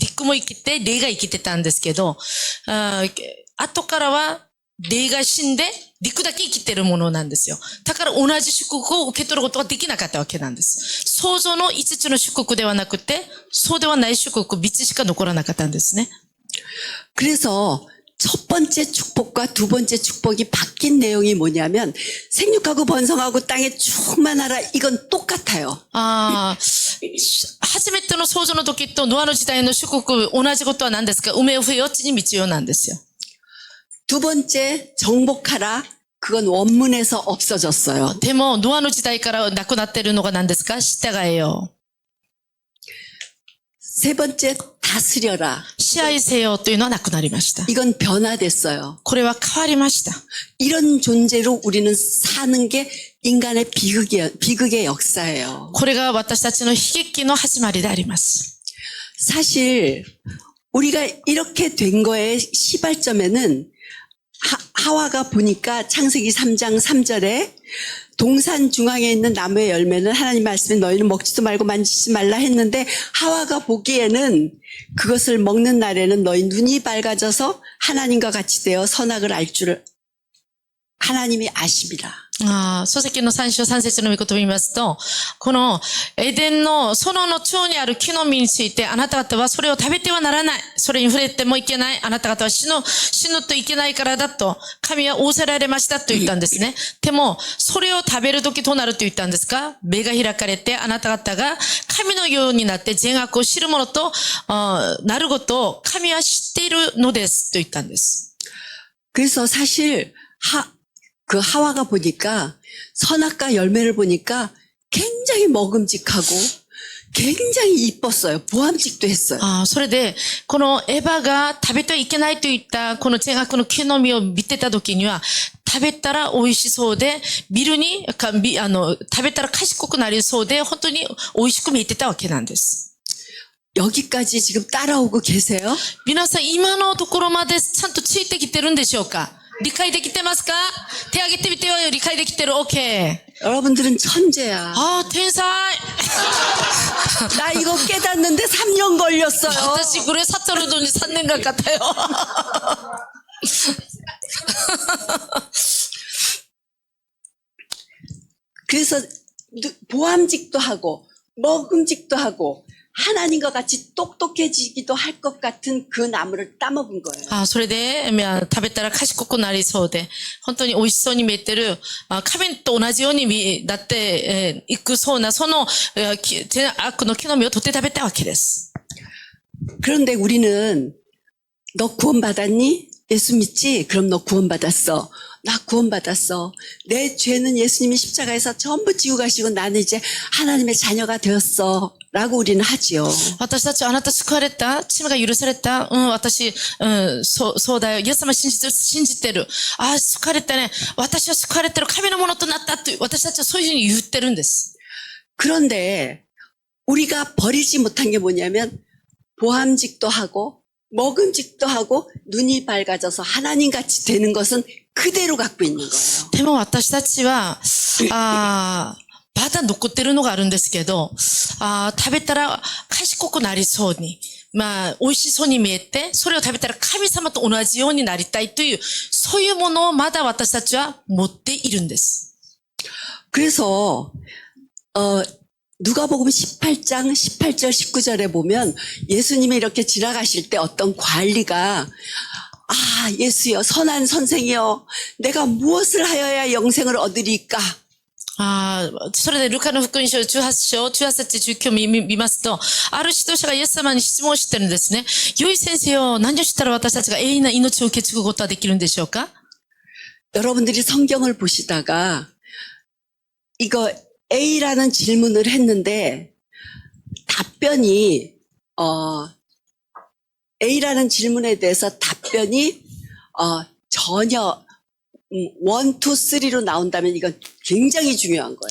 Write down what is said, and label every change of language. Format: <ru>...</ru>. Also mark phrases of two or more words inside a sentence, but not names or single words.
<ja>陸も生きて、霊が生きてたんですけど、後からは霊が死んで、陸だけ生きてるものなんですよ。だから同じ祝福を受け取ることができなかったわけなんです。創造の5つの祝福ではなくて、そうではない祝福3つしか残らなかったんですね。</ja> <ko>그래서 첫 번째 축복과 두 번째 축복이 바뀐 내용이 뭐냐면 생육하고 번성하고 땅에 충만하라 이건 똑같아요.</ko> <ja>初めての創造の時とノアの時代の祝福、同じことは何ですか？埋めよ増えよ地に満ちよなんですよ。</ja> <ko>두 번째 정복하라 그건 원문에서 없어졌어요.</ko> <ja>でも、ノアの時代からなくなっているのが何ですか？従えよ。</ja> <ko>세 번째 다스려라.</ko> <ja>支配せよというのはなくなりました。</ja> <ko>이건 변화됐어요.</ko> <ja>これは変わりました。</ja> <ko>이런 존재로 우리는 사는 게 인간의 비극의 역사예요.</ko> <ja>これが私たちの悲劇の始まりであります。</ja> <ko>사실 우리가 이렇게 된 거의 시발점에는 하와가 보니까 창세기 3장 3절에 동산 중앙에 있는 나무의 열매는 하나님 말씀에 너희는 먹지도 말고 만지지 말라 했는데 하와가 보기에는 그것을 먹는 날에는 너희 눈이 밝아져서 하나님과 같이 되어 선악을 알 줄을 하나님이 아십니다.</ko> <ja>書籍の3章3節の御言葉を見ますと、このエデンの園の中にある木の実について、あなた方はそれを食べてはならない。それに触れてもいけない。あなた方は死ぬといけないからだと、神は仰せられましたと言ったんですね。でも、それを食べるときどうなると言ったんですか？目が開かれて、あなた方が神のようになって善悪を知るものとなることを神は知っているのですと言ったんです。</ja> <ko>그래서 사실 그 하와가 보니까 선악과 열매를 보니까 굉장히 먹음직하고 굉장히 이뻤어요. 보암직도 했어요.</ko> <ja>それで、このエヴァが食べてはいけないといったこの善悪の木の実を見てた時には、食べたら美味しそうで、食べたら賢くなりそうで、本当に美味しく見えてたわけなんです。</ja> <ko>여기까지 지금 따라오고 계세요?</ko> <ja>皆さん今のところまでちゃんとついてきてるんでしょうか？理解できてますか？手挙げてみてよ。理解できてる。OK。</ja> <ko>여러분들은 천재야.</ko> <ja>天才。</ja> <ko>나 이거 깨닫는데 3년 걸렸어요.</ko> <ja>私これ悟るのに3年がかかったよ。</ja> <ko>그래서 보암직도 하고 먹음직도 하고 하나님과 같이 똑똑해지기도 할 것 같은 그 나무를 따먹은 거예요.</ko> <ja>それで、食べたら賢くなりそうで、本当に美味しそうに見えてる、神と同じようになっていくそうな、その善悪の木の実を取って食べたわけです。</ja> <ko>그런데 우리는 너 구원받았니? 예수 믿지? 그럼 너 구원받았어. 나 구원받았어. 내 죄는 예수님이 십자가에서 전부 지고 가시고 나는 이제 하나님의 자녀가 되었어. 라고 우리는 하지요.</ko> <ja>私たちはあなた救われた、罪が許された、私、そうだよ。イエス様信じてる。救われたね。私は救われてる。神のものとなったという、私たちはそういうふうに言ってるんです。</ja> <ko>그런데 우리가 버리지 못한 게 뭐냐면 보암직도 하고 먹음직도 하고 눈이 밝아져서 하나님 같이 되는 것은 그대로 갖고 있는 거예요.</ko> <ja>でも私たちは、まだ残ってるのがあるんですけど、食べたら賢くなりそうに、 まあ、美味しそうに見えて、それを食べたら神様と同じようになりたいという、そういうものをまだ私たちは持っているんです。</ja> <ko>그래서 누가복음 18장 18절 19절에 보면 예수님이 이렇게 지나가실 때 어떤 관리가 아, 예수여, 선한 선생이여, 내가 무엇을 하여야 영생을 얻으리까?</ko> <ja>それでルカの福音書18章、18節、19見ますと、ある指導者がイエス様に質問してるんですね。良い先生よ、何をしたら私たちが永遠な命を受け継ぐことはできるんでしょうか？</ja> <ko>여러분들이 성경을 보시다가 이거 A라는 질문을 했는데 답변이 A라는 질문에 대해서 답변이 전혀 1, 2, 3로 나온다면 이건 굉장히 중요한 거예요.</ko>